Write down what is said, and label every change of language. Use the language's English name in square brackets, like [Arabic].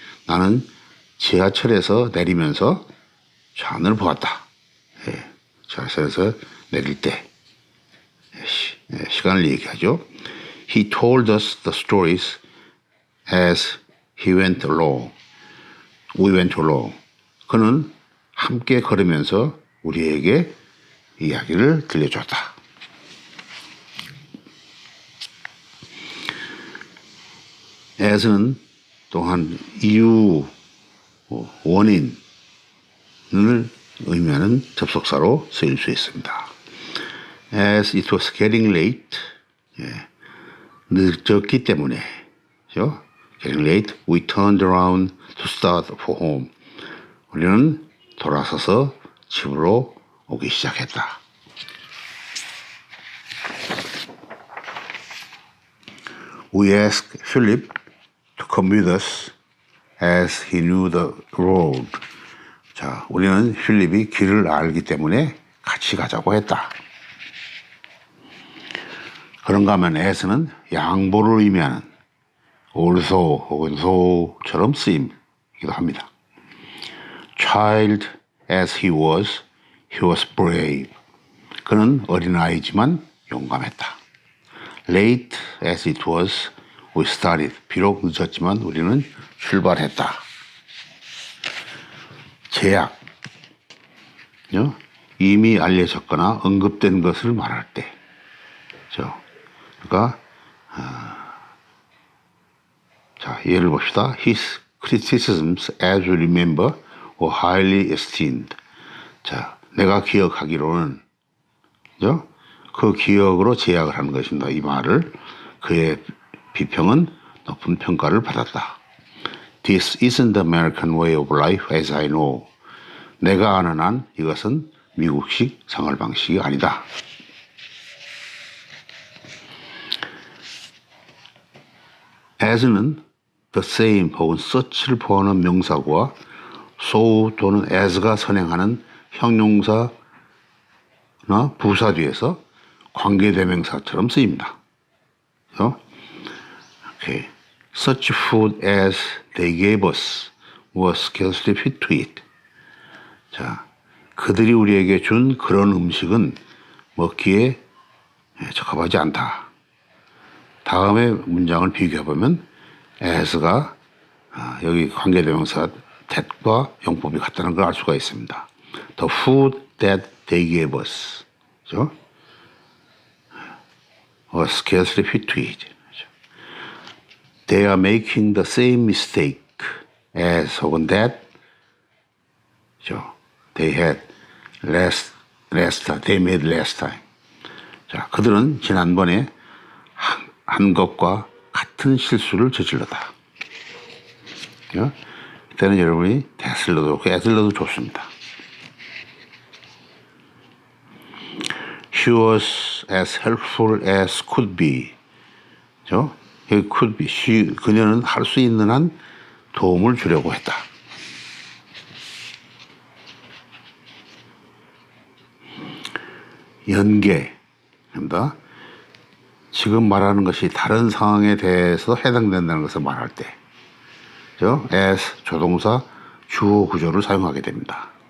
[Korean] 나는 지하철에서 내리면서 존을 보았다. 지하철에서 내릴 때 시간을 얘기하죠. [English] He told us the stories as he went along. We went along. [Korean] 그는 함께 걸으면서 우리에게 이야기를 들려줬다. as는 또한 이유, 원인을 의미하는 접속사로 쓰일 수 있습니다. [English] As it was getting late, [Korean] 늦었기 때문에, 그렇죠? [English] Getting late, we turned around to start for home. [Korean] 우리는 돌아서서 집으로 오기 시작했다. [English] We asked Philip to come with us as he knew the road. [Korean] 자, 우리는 필립이 길을 알기 때문에 같이 가자고 했다. 그런가 하면 as는 양보를 의미하는 also 혹은 so처럼 쓰임이기도 합니다. [English] Child as he was brave. [Korean] 그는 어린아이지만 용감했다. [English] Late as it was, we started. [Korean] 비록 늦었지만 우리는 출발했다. 제약. 이미 알려졌거나 언급된 것을 말할 때. 그러니까, 자, 예를 봅시다. [English] His criticisms, as we remember, were highly esteemed. [Korean] 자, 내가 기억하기로는, 그 기억으로 제약을 하는 것입니다. 이 말을. 그의 비평은 높은 평가를 받았다. [English] This isn't the American way of life as I know. [Korean] 내가 아는 한 이것은 미국식 생활 방식이 아니다. as는 the same 혹은 such를 포함하는 명사구와 so 또는 as가 선행하는 형용사나 부사 뒤에서 관계대명사처럼 쓰입니다. [English] Okay. Such food as they gave us was scarcely fit to eat. [Korean] 자, 그들이 우리에게 준 그런 음식은 먹기에 적합하지 않다. 다음의 문장을 비교해보면 as가 여기 관계대명사 that과 용법이 같다는 걸 알 수가 있습니다. [English] The food that they gave us was scarcely fit to eat. They are making the same mistake as [Korean] 혹은 [English] that they had last time. They made last time. [Korean] 자, 그들은 지난번에 한 것과 같은 실수를 저질렀다. 이때는 여러분이 that을 넣어도 좋고 as를 넣어도 좋습니다. [English] She was as helpful as could be. could be. [Korean] 그녀는 할 수 있는 한 도움을 주려고 했다. 연계입니다. 지금 말하는 것이 다른 상황에 대해서 해당된다는 것을 말할 때, as 조동사 주어 구조를 사용하게 됩니다.